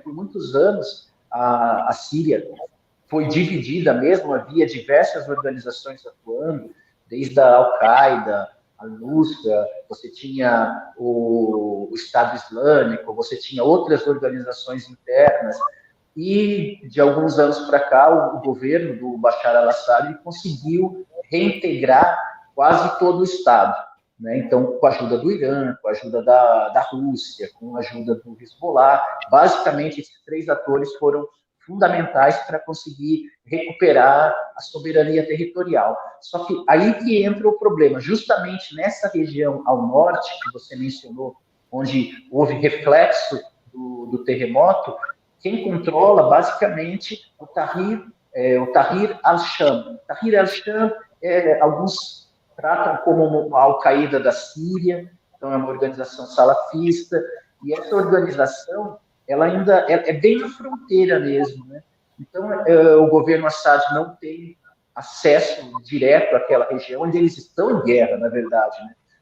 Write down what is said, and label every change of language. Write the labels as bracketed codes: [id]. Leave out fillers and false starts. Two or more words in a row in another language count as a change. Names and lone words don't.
[pt] Por muitos anos, a Síria foi dividida mesmo, havia diversas organizações atuando, desde a Al-Qaeda, a Nusra, você tinha o Estado Islâmico, você tinha outras organizações internas, e de alguns anos para cá, o governo do Bashar al-Assad conseguiu reintegrar quase todo o Estado, né? Então, com a ajuda do Irã, com a ajuda da Rússia, com a ajuda do Hezbollah, basicamente esses 3 atores foram fundamentais para conseguir recuperar a soberania territorial. Só que aí que entra o problema, justamente nessa região ao norte, que você mencionou, onde houve reflexo do terremoto, quem controla, basicamente, o Tahrir al-Sham. Tahrir al-Sham, alguns tratam como a Al-Qaeda da Síria, então é uma organização salafista, e essa organização ela ainda é bem na fronteira mesmo, né? Então, o governo Assad não tem acesso direto àquela região onde eles estão em guerra, na verdade, né?